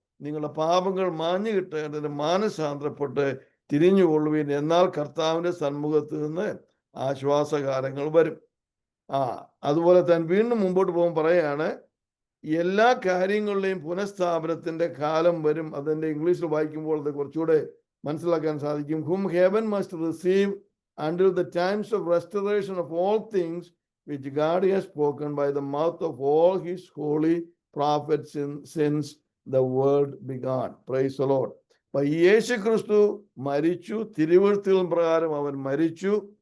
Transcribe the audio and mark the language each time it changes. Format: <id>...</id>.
<ml>നിങ്ങളുടെ പാപങ്ങൾ മാഞ്ഞു കിട്ടേണ്ടതിന് മാനസാന്തരപ്പെട്ട് തിരിഞ്ഞുകൊള്ളുവിൻ. എന്നാൽ കർത്താവിന്റെ സന്മുഖത്ത് നിന്ന് ആശ്വാസകാലങ്ങൾ വരും. അതുപോലെ തന്നെ വീണ്ടും മുമ്പോട്ട് പോകുമ്പോൾ പറയാണ്, എല്ലാ കാര്യങ്ങളുടെയും പുനഃസ്ഥാപനത്തിന്റെ കാലം വരും. അതിന്റെ ഇംഗ്ലീഷിൽ വായിക്കുമ്പോൾ അത് കുറച്ചുകൂടെ മനസ്സിലാക്കാൻ സാധിക്കും.</ml> <en>whom heaven must receive until the times of restoration of all things which God has spoken by the mouth of all his holy prophets since the world began. Praise the Lord.</en> <ml>അപ്പൊ യേശു ക്രിസ്തു മരിച്ചു, തിരുവെഴുത്തുകൾ പ്രകാരം അവൻ മരിച്ചു.</ml>